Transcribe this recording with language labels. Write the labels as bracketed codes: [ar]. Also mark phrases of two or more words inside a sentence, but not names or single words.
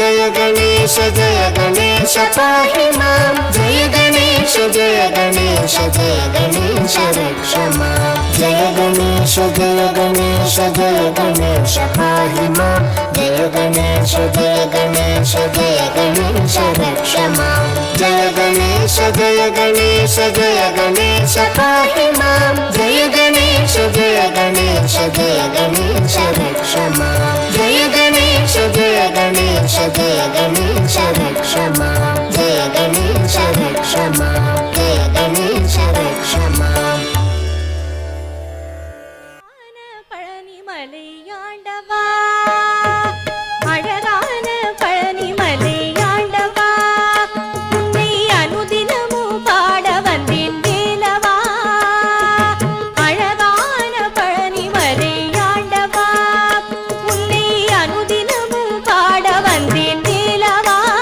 [sa] पाहि मां जय गणेश रक्ष मां जय गणेश पाहि मां जय गणेश रक्ष मां जय गणेश पाहि मां जय गणेश रक्ष मां जय गणेश रक्ष मां जय गणेश रक्ष मां जय गणेश रक्ष मां [ta] பழனிமலையாண்டவா அழகான பழனிமலையாண்டவா உன்னை அனுதினமும் பாட வந்தேன் வேலவா அழகான பழனிமலையாண்டவா உன்னை அனுதினமும் பாட வந்தேன் வேலவா